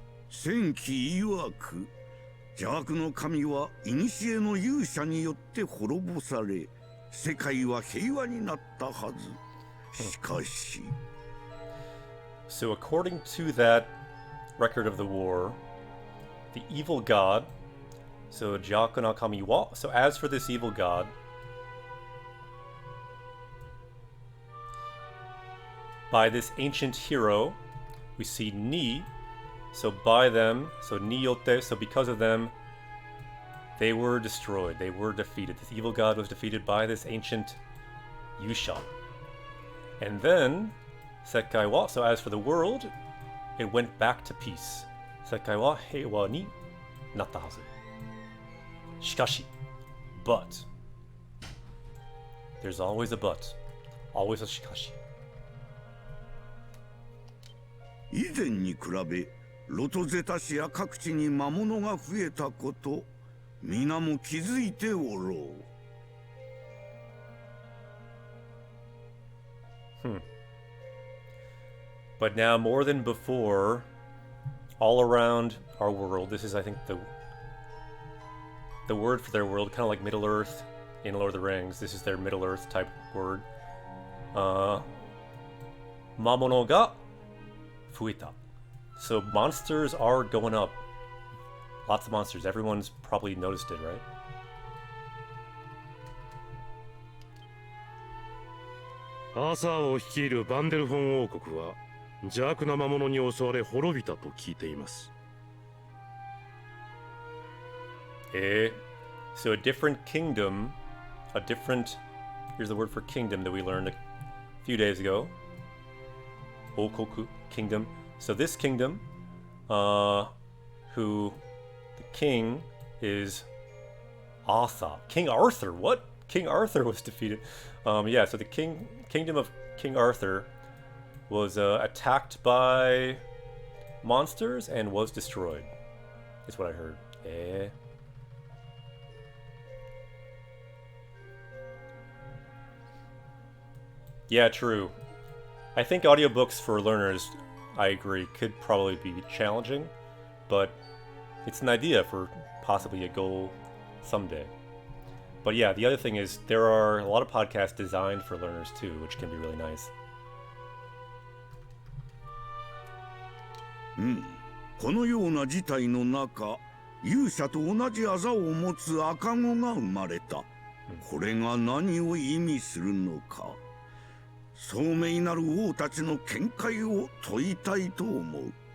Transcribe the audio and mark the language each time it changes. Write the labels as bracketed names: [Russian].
[Japanese] 戦記曰く邪悪の神は古の勇者によって滅ぼされ世界は平和になったはず。しかし [English] So according to that record of the war, the evil god, so [Japanese] Jaku no Kami wa, [English] so as for this evil god, by this ancient hero, we see Ni, so by them, so [Japanese] Ni yotte, [English] so because of them, they were destroyed, they were defeated. This evil god was defeated by this ancient Yusha. And then, [Japanese] Sekai wa, [English] so as for the world, it went back to peace. [Japanese] Sekai wa heiwa ni natta hazu. Shikashi, [English] but, there's always a [Japanese] but, always a shikashi. 以前に比べロトゼタ市や各地に魔物が増えたこと皆も気づいておろう。 [English] But now more than before, all around our world, this is I think the word for their world, kind of like Middle Earth in Lord of the Rings. This is their Middle Earth type word. [Japanese] Mamono ga fuita. [English] So monsters are going up. Lots of monsters. Everyone's probably noticed it, right? [Japanese] Asa を率いるバンデルフォン王国は邪悪な魔物に襲われ滅びたと聞いています。 [English] So a different kingdom, here's the word for kingdom that we learned a few days ago. Okoku, kingdom. So this kingdom, who the king is Asa. King Arthur, what? King Arthur was defeated. Yeah, so the kingdom of King Arthur was attacked by monsters and was destroyed. Is what I heard. Yeah, true. I think audiobooks for learners, I agree, could probably be challenging, but it's an idea for possibly a goal someday. But yeah, the other thing is there are a lot of podcasts designed for learners too, which can be really nice. [Japanese] このような事態の中、勇者と同じあざを持つ赤子が生まれた。これが何を意味するのか。聡明なる王たちの見解を問いたいと思う。